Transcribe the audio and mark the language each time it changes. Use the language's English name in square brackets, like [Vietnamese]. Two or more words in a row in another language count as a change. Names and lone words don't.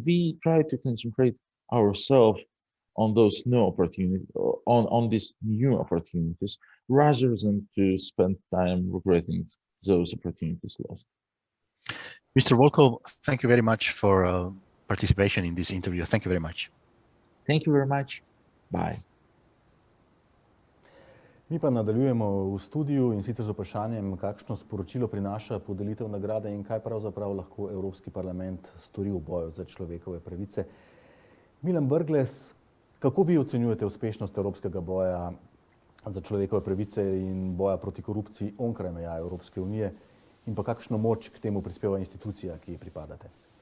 [English] We try to concentrate ourselves on those new opportunities, on these new opportunities, rather than to spend time regretting those opportunities lost. Mr. Volkov, thank you very much for participation in this interview. Thank you very much. Thank you very much. Bye. [Slovenian] Mi pa nadaljujemo v studiu in sicer z vprašanjem, kakšno sporočilo prinaša podelitev nagrade in kaj pravzaprav lahko Evropski parlament stori v boju za človekove pravice. Milan Brglez, kako vi ocenjujete uspešnost evropskega boja za človekove pravice in boja proti korupciji onkraj meja Evropske unije in pa kakšno moč k temu prispeva institucija, ki ji pripadate?